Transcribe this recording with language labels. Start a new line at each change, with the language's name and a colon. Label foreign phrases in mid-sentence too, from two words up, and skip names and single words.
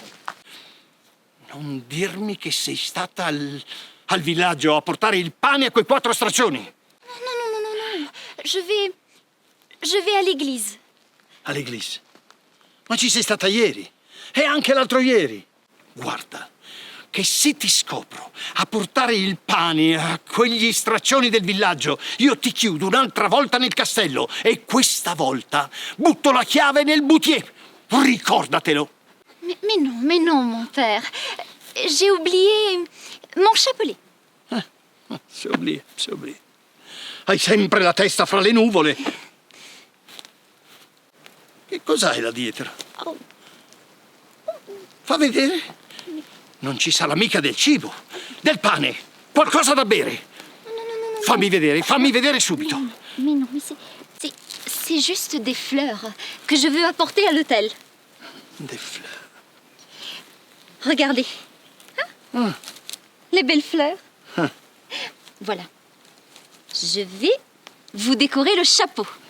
Italian: Non dirmi che sei stata al villaggio a portare il pane a quei 4 straccioni.
French: Non. Je vais à l'église.
Italian: All'eglise. Ma ci sei stata ieri e anche l'altro ieri. Guarda, che se ti scopro a portare il pane a quegli straccioni del villaggio, io ti chiudo un'altra volta nel castello e questa volta butto la chiave nel buttier. Ricordatelo.
French: Mais non, mon père. J'ai oublié mon chapelet.
Italian: Si oublia. Hai sempre la testa fra le nuvole. Che cos'hai là dietro? Fa vedere. Non ci sarà mica del cibo, del pane, qualcosa da bere.
French: Non.
Italian: Fammi vedere subito.
French: Mais non, c'est juste des fleurs que je veux apporter à l'hôtel. Des fleurs. Regardez. Hein? Les belles fleurs. Voilà. Je vais vous décorer le chapeau.